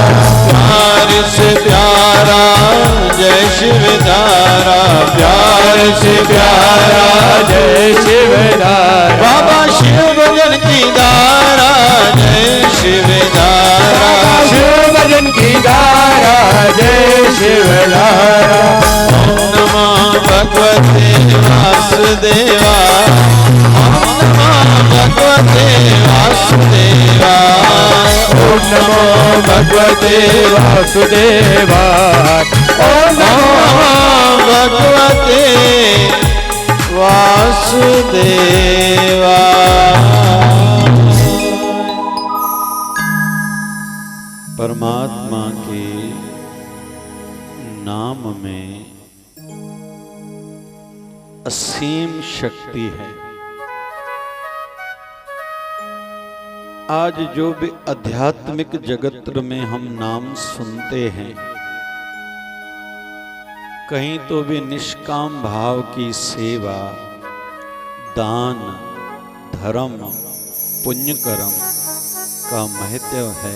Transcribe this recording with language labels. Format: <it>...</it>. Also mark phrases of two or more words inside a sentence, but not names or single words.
<hi>प्यार से प्यारा जय शिवधारा। प्यार से प्यारा जय शिवधारा। बाबा शिव भजन की धारा जय शिवधारा। शिव भजन की धारा जय शिवधारा।</hi> <sa>ओम नमो भगवते वासुदेवाय। ओम नमो भगवते वासुदेवाय। ओम नमो भगवते वासुदेवाय। ओम नमो नमो भगवते वासुदेवाय।</sa> <hi>परमात्मा के नाम में असीम शक्ति है। आज जो भी आध्यात्मिक जगत में हम नाम सुनते हैं, कहीं तो भी निष्काम भाव की सेवा, दान, धर्म, पुण्य कर्म का महत्व है।</hi>